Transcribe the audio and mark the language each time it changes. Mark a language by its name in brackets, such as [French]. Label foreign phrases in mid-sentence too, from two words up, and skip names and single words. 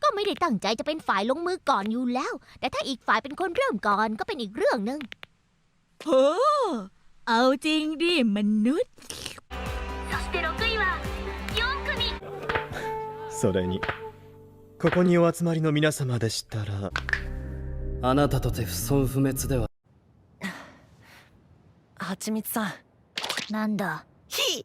[Thai] ได้ตั้งใจจะเป็นฝ่ายลงมือก่อนอยู่แล้ว แต่ถ้าอีกฝ่ายเป็นคนเริ่มก่อนก็เป็นอีกเรื่องหนึ่ง โหเอาจริงดิมนุษย์ [Japanese] それにここにお集まりの皆様でしたらあなたとて不損不滅では。はちみつさん、なんだ。ひ